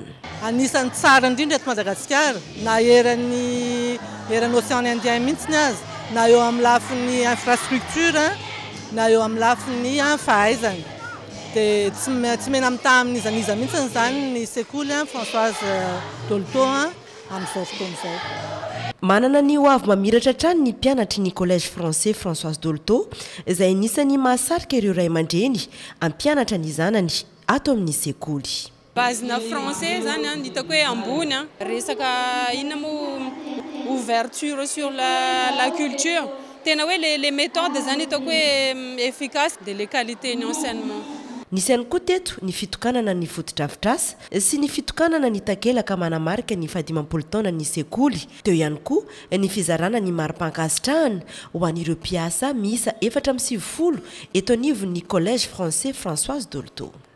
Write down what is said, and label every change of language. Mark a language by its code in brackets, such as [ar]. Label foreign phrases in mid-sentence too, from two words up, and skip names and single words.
[mg] Anisan'ny tsara indrindra eto Madagasikara na eran'ny Océan Indien mihitsy azy na eo amin'ny lafin'ny infrastructure na eo amin'ny lafin'ny fahaizana dia tsy mena mitaha amin'iza mihitsy zany ny sekoly Françoise Dolto amin'izao fotoana izao. Manana ny ho avy mamiratra hatrany ny mpianatry ny collège français Françoise Dolto izay anisany mahasarika ireo ray aman-dreny ampianatra ny zanany ato amin'ny sekoly. Bazina français zany hitako hoe ambony resaka inona mo [fr] ouverture sur la culture. [mg] Tena hoe [fr] les méthodes [mg] zany hitako hoe [fr] efficace de les qualités ny enseignement. [mg] Nisy ihany koa teto ny fitokanana ny fotodrafitrasa sy ny fitokanana ny takelaka manamarika ny 10 taona ny sekoly teo ihany koa ny fizarana ny mari-pankasitrahana ho an'ireo mpiasa miisa 470 eto anivon'ny collège français Françoise Dolto.